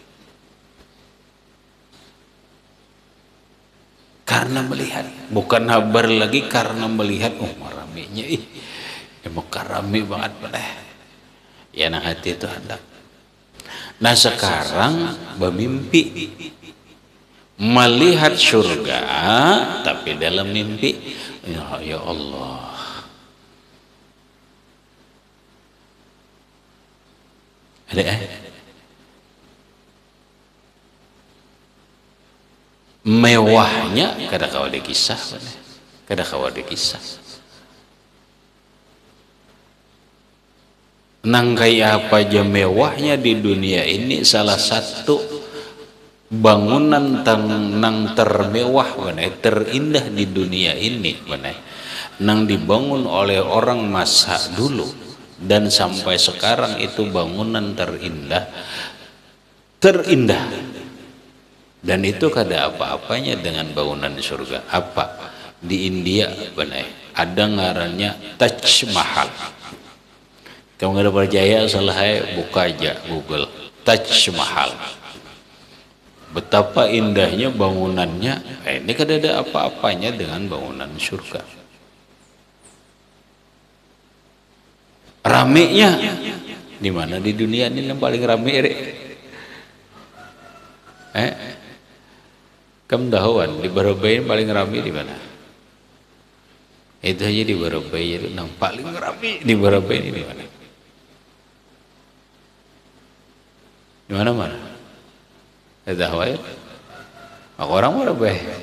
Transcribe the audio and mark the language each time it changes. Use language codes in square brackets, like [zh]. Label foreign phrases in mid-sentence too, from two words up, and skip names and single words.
[bjn] Karena melihat, bukan habar lagi, karena melihat. Oh ramenya Mekah rame banget pada ya, nah hati itu hendak. Nah sekarang bermimpi melihat surga, tapi dalam mimpi ya Allah, ada mewahnya kada kawa dikisah, kada kawa dikisah. Nang kayak apa aja mewahnya di dunia ini, salah satu bangunan nang termewah terindah di dunia ini nang dibangun oleh orang masa dulu dan sampai sekarang itu bangunan terindah. Dan itu kada apa-apanya dengan bangunan di surga. Apa? Di India ada ngarannya Taj Mahal. Kamu nggak ada percaya, salah buka aja Google Taj Mahal. Betapa indahnya bangunannya. Ini kada ada apa-apanya dengan bangunan surga. Ramenya di mana di dunia ini yang paling rame? Kamu tahuan di Barabai paling rame di mana? Itu aja di Barabai itu yang paling rame di Barabai ini di mana? Di mana? Tahu ya? Aku orang Barabai.